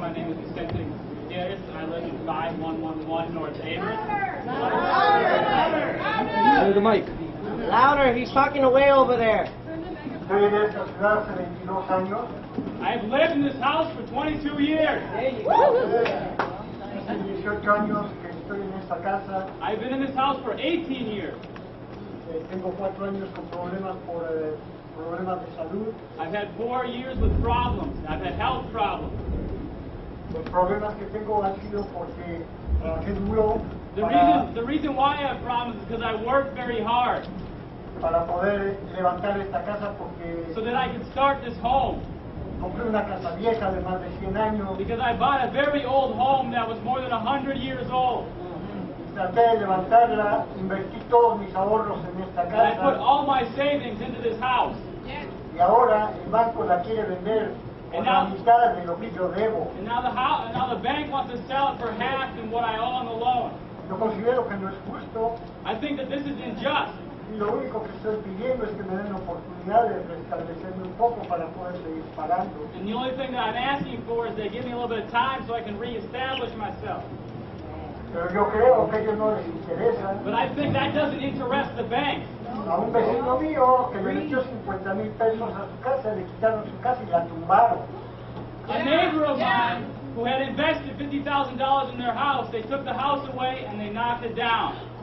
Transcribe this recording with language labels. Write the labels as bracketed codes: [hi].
[en] My name is Vicente Gutierrez, and I live in 5111 North Avery. Hold the mic. Louder, he's talking away over there. [es] Estoy en esta ciudad hace 22 años. [en] I've lived in this house for 22 years. There you go. [es] Hace 18 años que estoy en esta casa. [en] I've been in this house for 18 years. [es] Tengo 4 años con problemas por problemas de salud. [en] I've had 4 years with problems. I've had health problems. [es] Los problemas que tengo han sido porque trabajé duro [en] The reason why I have problems is because I work very hard [es] para poder levantar esta casa porque [en] so that I can start this home. [es] compré una casa vieja de más de 100 años. [en] Because I bought a very old home that was more than 100 years old. [es] Traté de levantarla, invertí todos mis ahorros en esta [en] And I put [es] casa [en] all my savings into this house. [es] y ahora el banco la quiere vender por la mitad de lo que yo debo. [en] And now the bank wants to sell it for half than what I owe on the loan. [es] Yo considero que no es justo [en] I think that this is unjust. [es] y lo único que estoy pidiendo es que me den la oportunidad de restablecerme un poco para poder seguir pagando. [en] And the only thing that I'm asking for is they give me a little bit of time so I can reestablish myself. [es] Pero yo creo que a ellos no les interesa. [en] But I think that doesn't interest the bank. [es] A un vecino mío que le metió 50,000 pesos a su casa, le quitaron su casa y la tumbaron. [en] A neighbor of mine who had invested $50,000 in their house, they took the house away and they knocked it down.